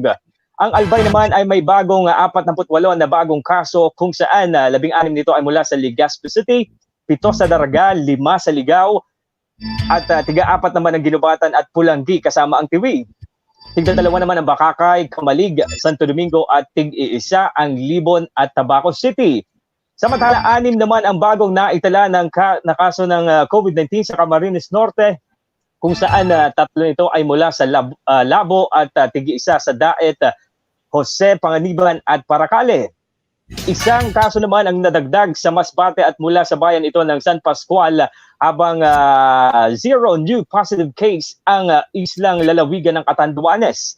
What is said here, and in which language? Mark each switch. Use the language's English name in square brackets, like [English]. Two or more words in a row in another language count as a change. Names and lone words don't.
[Filipino] Ang Albay naman ay may bagong 48 na bagong kaso, kung saan 16 nito ay mula sa Legazpi City, 7 sa Daraga, 5 sa Ligao, at 4 naman ang Ginubatan at Pulanggi kasama ang Tiwi. 2 naman ang Bakakay, Kamalig, Santo Domingo at 1 ang Libon at Tabaco City. Samantala 6 naman ang bagong naitala ng kaso ng COVID-19 sa Camarines Norte, kung saan 3 nito ay mula sa Labo at 1 sa Daet, Jose, Panganiban at Paracale. 1 kaso naman ang nadagdag sa Masbate at mula sa bayan ito ng San Pascual, habang 0 new positive case ang islang lalawigan ng Catanduanes.